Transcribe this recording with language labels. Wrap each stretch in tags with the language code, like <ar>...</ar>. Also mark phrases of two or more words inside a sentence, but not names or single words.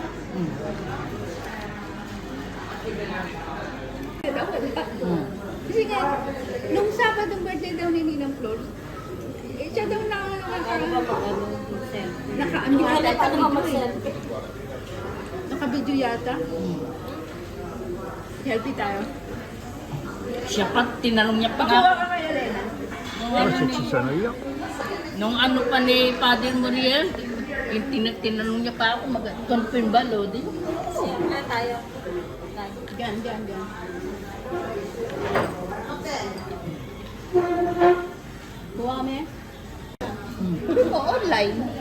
<tl>Kasi nga, nung Sabadong birthday daw ni Ninang Flor, siya daw ano ba ba? naka-ano Hindi yata pa naman dito eh. mag-selfie. Naka-video yata. Healthy tayo. Siya pa, tinanong niya pa nga. kay Elena.</tl> <it>Forse ci sono io.</it> <tl>Nung ano pa ni Padre Muriel, tinanong niya pa ako, mag-confirm ba, Lodi? Siyempre tayo. Gan. Kuha kami. Oo, online.</tl>